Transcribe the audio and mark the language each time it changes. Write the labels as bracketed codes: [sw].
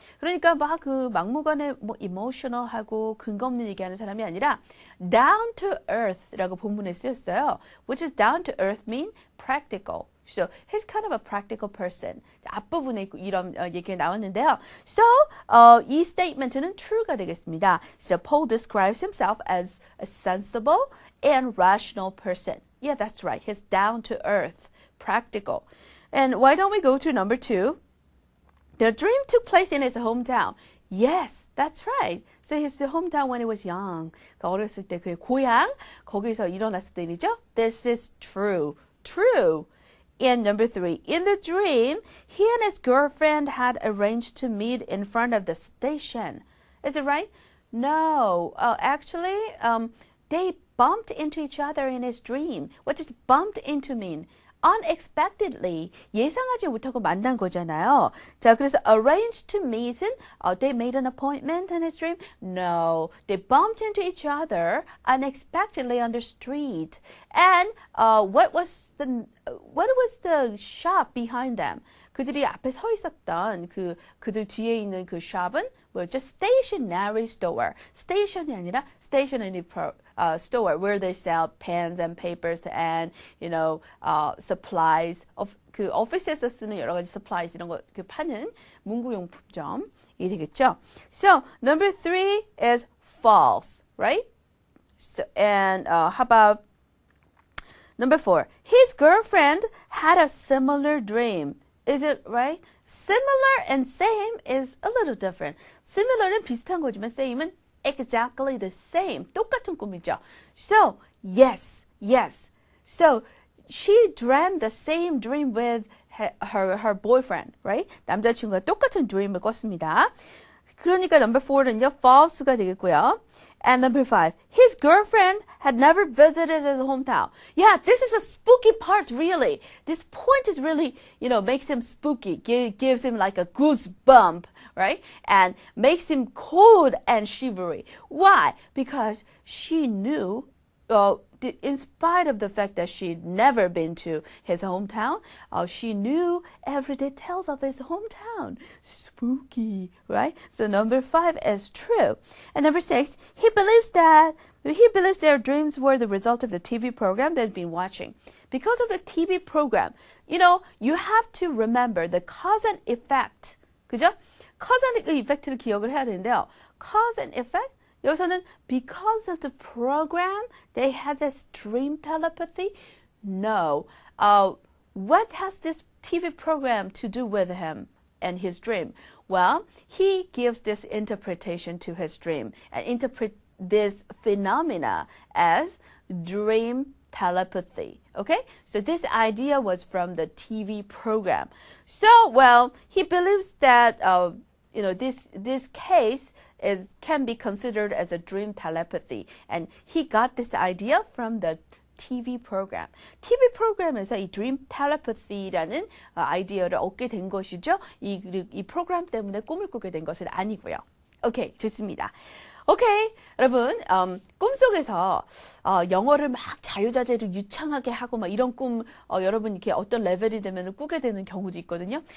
[ko] 그러니까 막무가내 emotional하고 근거 없는 얘기하는 사람이 아니라 [en] down to earth [ko] 라고 본문에 쓰였어요. [en] Which is down to earth mean practical. So he's kind of a practical person. [ko] 앞부분에 이런 얘기가 나왔는데요. So 이 statement는 true가 되겠습니다. [en] So Paul describes himself as a sensible and rational person. Yeah, that's right. He's down to earth, practical. And why don't we go to number two? The dream took place in his hometown. Yes, that's right. So his hometown when he was young. [ko] 어렸을 때 그의 고향 거기서 일어났을 때 일이죠. [en] This is true. True. And number 3, in the dream, he and his girlfriend had arranged to meet in front of the station. Is it right? No. Actually, they bumped into each other in his dream. What does bumped into mean? [ko] Unexpectedly, 예상하지 못하고 만난 거잖아요. [en] 자, 그래서 arranged to meet은 they made an appointment in his dream? No, they bumped into each other unexpectedly on the street. And what was the shop behind them? [ko] 그들이 앞에 서 있었던 그들 뒤에 있는 그 shop은 뭐였죠? [en] Stationery store. station이 아니라 stationery store where they sell pens and papers and supplies of [ko] 그 오피스에서 쓰는 여러 가지 supplies 이런 거 그 파는 문구용품점이 되겠죠. [en] So number 3 is false, right? So, and how about number 4? His girlfriend had a similar dream. Is it right? Similar and same is a little different. Similar은 [ko] 비슷한 거지만 [en] same은 exactly the same. [ko] 똑같은 꿈이죠. [en] So, yes. So, she dreamt the same dream with her boyfriend, right? [ko] 남자친구가 똑같은 dream을 꿨습니다. 그러니까 number 4는요, false가 되겠고요. [en] And number 5, his girlfriend had never visited his hometown. Yeah, this is a spooky part, really. This point is really, makes him spooky, gives him like a goosebump, right? And makes him cold and shivery. Why? Because she knew, in spite of the fact that she'd never been to his hometown, she knew every details of his hometown. Spooky, right? So number 5 is true. And number 6, he believes their dreams were the result of the TV program they'd been watching. Because of the TV program, you have to remember the cause and effect. [ko] 그죠? cause and effect를 기억을 해야 되는데요. [en] cause and effect 여기서는 because of the program, they had this dream telepathy? No. What has this TV program to do with him and his dream? Well, he gives this interpretation to his dream and interpret this phenomena as dream telepathy. Okay? So this idea was from the TV program. So, well, he believes that, this case can be considered as a dream telepathy. And he got this idea from the TV program. [ko] TV 프로그램에서 이 dream telepathy라는 아이디어를 얻게 된 것이죠. 이 프로그램 때문에 꿈을 꾸게 된 것은 아니고요. 오케이, 좋습니다. 오케이, 여러분, 꿈속에서 영어를 막 자유자재로 유창하게 하고 막 이런 꿈 여러분 이렇게 어떤 레벨이 되면 꾸게 되는 경우도 있거든요.